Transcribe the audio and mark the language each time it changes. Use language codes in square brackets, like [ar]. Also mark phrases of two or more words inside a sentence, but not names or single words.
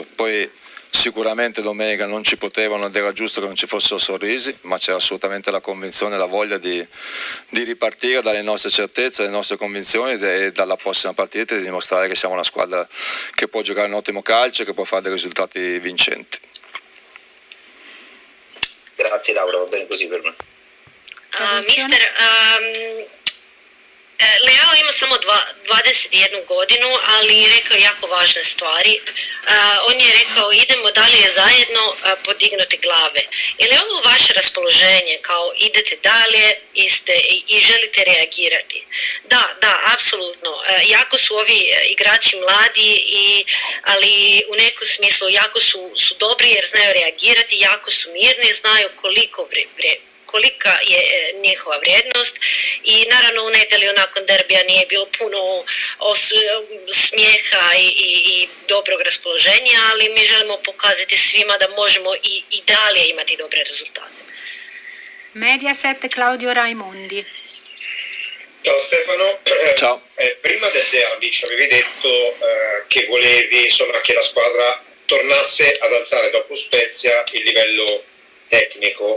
[it] Poi sicuramente domenica non ci potevano ed era giusto che non ci fossero sorrisi, ma c'era assolutamente la convinzione e la voglia di ripartire dalle nostre certezze, dalle nostre convinzioni e dalla prossima partita di dimostrare che siamo una squadra che può giocare un ottimo calcio e che può fare dei risultati vincenti. Grazie Laura, va bene così per me. [hr] Mister, Leao ima samo 21 godinu, ali je rekao jako važne stvari. On je rekao idemo dalje zajedno podignuti glave. Je li ovo vaše raspoloženje kao idete dalje i želite reagirati? Da, apsolutno. Jako su ovi igrači mladi, ali u nekom smislu jako su dobri jer znaju reagirati, jako su mirni, znaju kolika je njihova vrijednost i naravno u nedjelju nakon derbija nije bilo puno smijeha i dobrog raspoloženja, ali mi želimo pokazati svima da možemo i dalje imati dobre rezultate. [it] Mediaset, Claudio Raimondi. Ciao Stefano. Ciao. Prima del derby ci avevi detto che volevi che la squadra tornasse ad alzare dopo Spezia il livello tecnico.